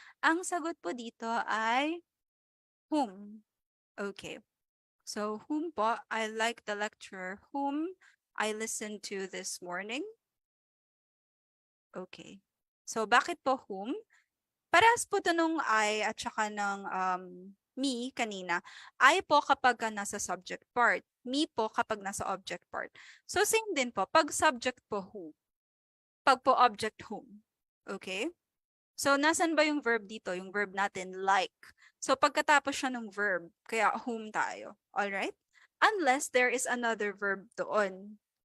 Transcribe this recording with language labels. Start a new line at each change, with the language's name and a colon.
Filipino: Ang sagot po dito ay whom. Okay. So, whom po?
English: I like the lecturer whom I listened to this morning.
Filipino: Okay. So, bakit po whom? Parehas po to nung I at saka ng me kanina. I po kapag nasa subject part. Me po kapag nasa object part. So, same din po. Pag subject po who. Pag po object whom. Okay? So, nasan ba yung verb dito? Yung verb natin, like. So, pagkatapos siya ng verb, kaya whom tayo.
English: Alright? Unless there is another verb doon.